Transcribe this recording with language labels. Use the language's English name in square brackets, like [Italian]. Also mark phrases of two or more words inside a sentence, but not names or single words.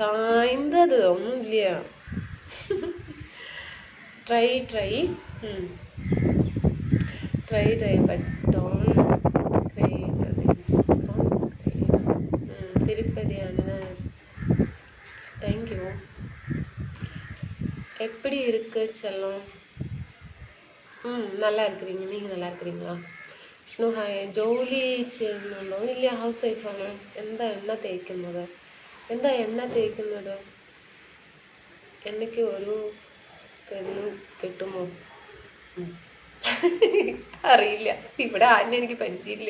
[Malayalam] സായന്തത് ഒന്നുമില്ല. [English] try but don't cry. [Malayalam] തിരുപ്പതിയാണ്. [English] thank you. [Tamil] எப்படி இருக்கு செல்லம்? நல்லா இருக்கிறீங்க. நீங்கள் நல்லா இருக்கிறீங்களா? [Malayalam] വിഷ്ണു ഹായ്. ജോലി ചെയ്യുന്നുണ്ടോ? ഇല്ല, [English] house wifeാണ്. [Malayalam] എന്താ എണ്ണ തേക്കുന്നത്? എനിക്ക് ഒരു പെണ്ണ് കിട്ടുമോ? അറിയില്ല. ഇവിടെ ആരും എനിക്ക് പരിചയമില്ല.